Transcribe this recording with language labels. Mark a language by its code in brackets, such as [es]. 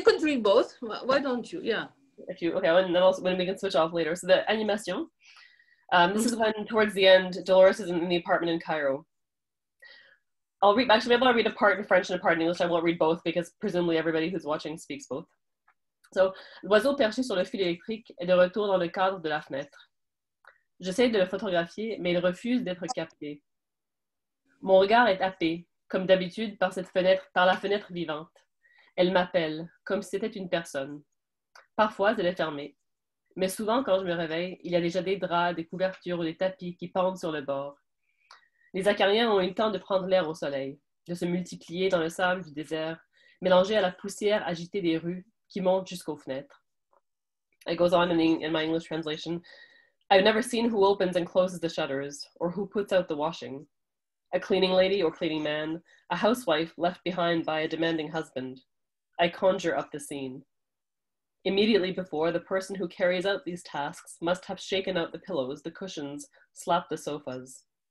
[en] You could read both. Why don't you? Yeah. And then also when we can switch off later. So the Animation. This is when, towards the end, Dolores is in the apartment in Cairo. I'll read a part in French and a part in English. I won't read both because presumably everybody who's watching speaks both. [fr] So, l'oiseau perché sur le fil électrique est de retour dans le cadre de la fenêtre. J'essaie de le photographier, mais il refuse d'être capté. Mon regard est happé, comme d'habitude, par la fenêtre vivante. Elle m'appelle, comme si c'était une personne. Parfois, elle est fermée. Mais souvent, quand je me réveille, il y a déjà des draps, des couvertures ou des tapis qui pendent sur le bord. Les acariens ont eu le temps de prendre l'air au soleil, de se multiplier dans le sable du désert, mélangés à la poussière agitée des rues qui monte jusqu'aux fenêtres. [en] It goes on in my English translation. I've never seen who opens and closes the shutters, or who puts out the washing. A cleaning lady or cleaning man, a housewife left behind by a demanding husband. I conjure up the scene. Immediately before, the person who carries out these tasks must have shaken out the pillows, the cushions, slapped the sofas.